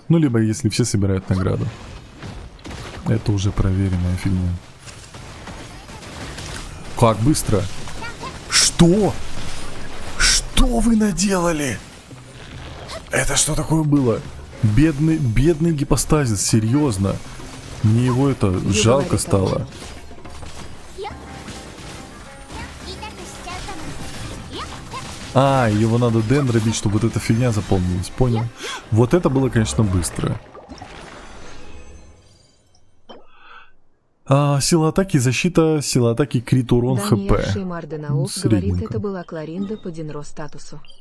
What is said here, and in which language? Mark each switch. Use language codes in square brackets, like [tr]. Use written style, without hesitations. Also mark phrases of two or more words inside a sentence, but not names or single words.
[ru] Ну, либо если все собирают награду. Это уже проверенная фигня. Как быстро? Что? Что вы наделали? Это что такое было? Бедный гипостазис, серьезно. Мне его это жалко стало. [ja] 痛くしちゃうかも。いや [ru] А, его надо дендробить, чтобы вот эта фигня заполнилась, понял? Вот это было, конечно, быстро. Сила атаки, защита, сила атаки, крит, урон, хп. Даниэль Шеймарденауф говорит, Средненько. это была Кларинда по Динро статусу.